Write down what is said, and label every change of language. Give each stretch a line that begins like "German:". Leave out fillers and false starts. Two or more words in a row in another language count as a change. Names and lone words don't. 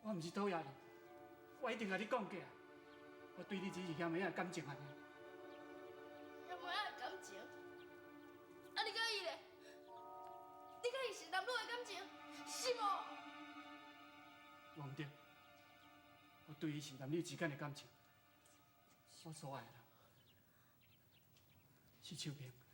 Min Nan Chinese: 我毋是讨厌你，我一定甲你讲过啊！我对你只是嫌妹仔感情安尼。嫌妹仔感情？啊，你甲伊咧？你甲伊是男女的感情，是无？我毋对，我对伊是男女之间的感情。我所爱的人是秋萍。